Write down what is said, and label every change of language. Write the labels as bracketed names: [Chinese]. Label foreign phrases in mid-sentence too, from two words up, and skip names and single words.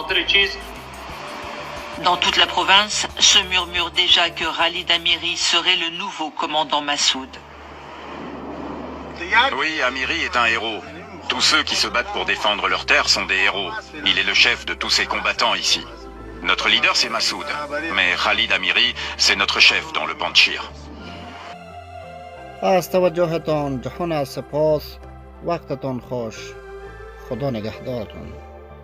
[French] Dans toute la province se murmure déjà que Khalid Amiri serait le nouveau commandant Massoud. Oui, Amiri est un héros. Tous ceux qui se battent pour défendre leur terre sont des héros. Il est le chef de tous ces combattants ici. Notre leader c'est Massoud, mais Khalid Amiri c'est notre chef dans le Pandchir. [Persian] از توجهتان جهان سپاس. وقتتان خوش. خدا نگهدارتان.